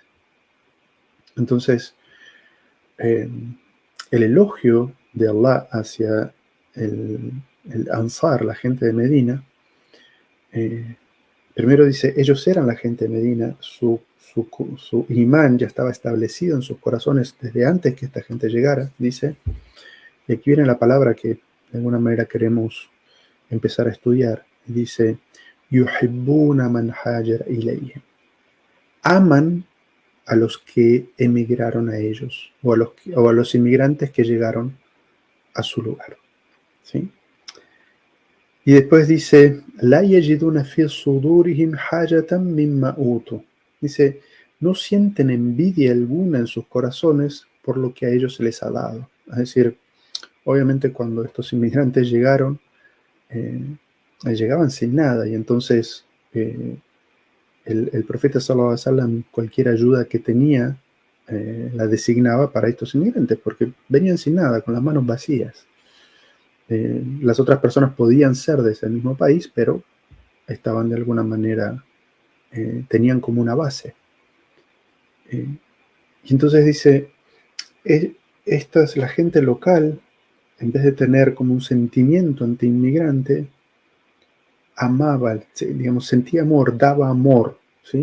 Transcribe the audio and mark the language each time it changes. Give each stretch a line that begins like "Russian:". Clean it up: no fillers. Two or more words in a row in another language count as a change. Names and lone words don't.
Spanish: Entonces, el elogio de Allah hacia el Ansar, la gente de Medina, primero dice, ellos eran la gente de Medina, su imán ya estaba establecido en sus corazones desde antes que esta gente llegara, dice, y aquí viene la palabra que de alguna manera queremos empezar a estudiar, dice,
Arabic: يحبون من هاجر إليهم.
Spanish: Aman a los que emigraron a ellos o a los inmigrantes que llegaron a su lugar. ¿Sí? Y después dice,
Arabic: لا يجدون في صدورهم حاجة مما أوتوا.
Spanish: Dice, no sienten envidia alguna en sus corazones por lo que a ellos se les ha dado. Es decir, obviamente cuando estos inmigrantes llegaron, llegaban sin nada y entonces el profeta
Arabic: صلى الله عليه وسلم
Spanish: cualquier ayuda que tenía la designaba para estos inmigrantes porque venían sin nada, con las manos vacías. Las otras personas podían ser de ese mismo país, pero estaban de alguna manera, tenían como una base. Y entonces dice, esta es la gente local, en vez de tener como un sentimiento anti-inmigrante, amaba, digamos, sentía amor, daba amor, ¿sí?